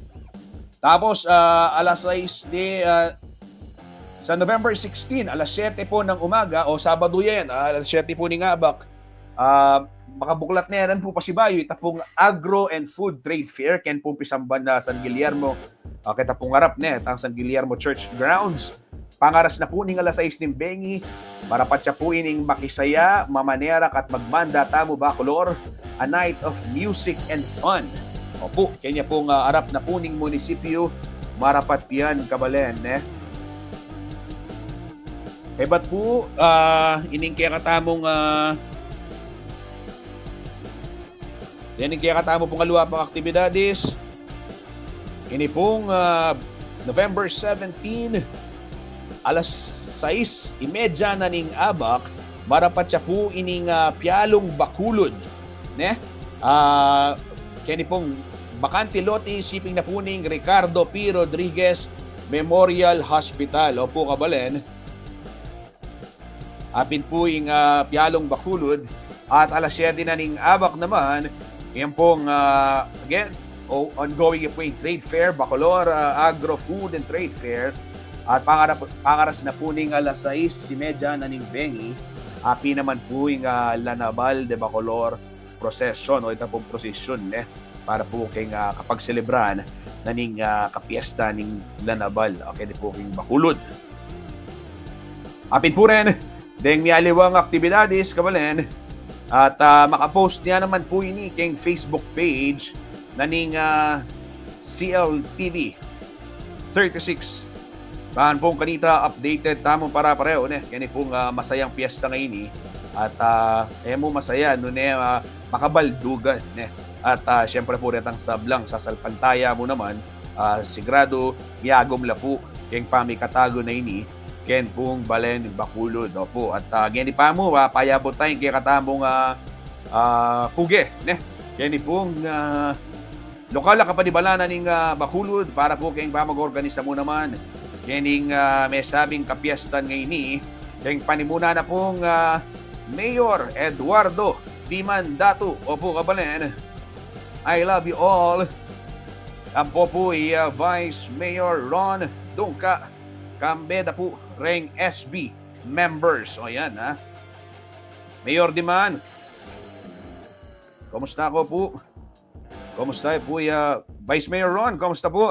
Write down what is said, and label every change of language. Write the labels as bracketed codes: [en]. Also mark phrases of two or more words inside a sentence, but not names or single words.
[pam] Tapos alas 6 di sa November 16, alas 7 po ng umaga, o Sabado yan, alas 7 po ni Ngabak, makabuklat na yan po pasibayo, ita pong Agro and Food Trade Fair, ken po pisamban na San Guillermo, kita pong harap na ang San Guillermo Church Grounds. Pangaras na po ning alas 6 ng Bengi, marapat siya po ining makisaya, mamanerak at magmanda tamo Bacolor, [en] a night of music and fun. [pam] Opo, kanya pong harap na po ning munisipyo, marapat yan kabalen, ba't po, ining kaya katamong yan kaya katamo pong aluwa pang aktibidades. Ini pong November 17, alas 6:30 na ning abak, marapat siya po ining Pialong Bacolod. Kani pong bakante lote, shipping na po ning Ricardo P. Rodriguez Memorial Hospital. Opo kabalen. Apin po yung Pialong Bacolod. At alas 7 na ning abak naman, yan pong again, ongoing po yung trade fair, Bacolor Agro Food and Trade Fair. At pangaras na po ning alas 6:30 na ning Bengi, api naman po yung Lanabal de Bacolor procession, o ito pong procession para po kayong kapag celebraan na ning kapiesta ning Lanabal, okay, di po kayong Bacolod. Apin po rin deng mialiwang aktibidades kabalen, at makapost niya naman po ini kayong Facebook page na ning CLTV 36. Bahan pong kanita updated tamong para pareho kani pong masayang piyesta ngayon at mo masaya makabaldugan at syempre po retang sablang sa salpantaya mo naman sigurado miyagom la po keng pamikatago na ini ken pong Balen Bacolod. Opo, at gani pa mo payabot tayong kaya katamong puge gani pong lokal na kapanibalanan ning Bacolod para po kayong mag-organisa mo naman kening may sabing kapiestan ngayon kayong panimuna na pong Mayor Eduardo Dimandato. Opo kabalen, [en] I love you all. [pam] Ampo po Vice Mayor Ron Dungka Kambeda po Reng SB members. O yan Mayor Diman, kumusta ko po? Kumusta po Vice Mayor Ron, kumusta po?